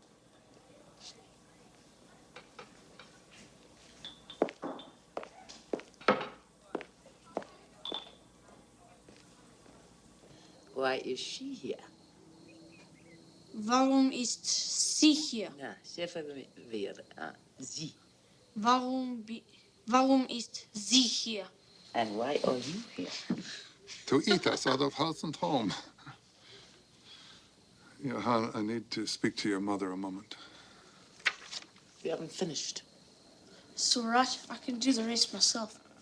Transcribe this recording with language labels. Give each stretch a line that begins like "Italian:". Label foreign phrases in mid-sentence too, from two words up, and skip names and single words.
English: Why is she here?
German: Warum ist sie hier?
Dutch: Ja, zeggen we weer.
German: Sie. Warum ist sie hier?
English: And why are you here? To eat us out of house and home. Johan, I need to speak to your mother a moment. We haven't finished. It's all right. I can do the rest myself.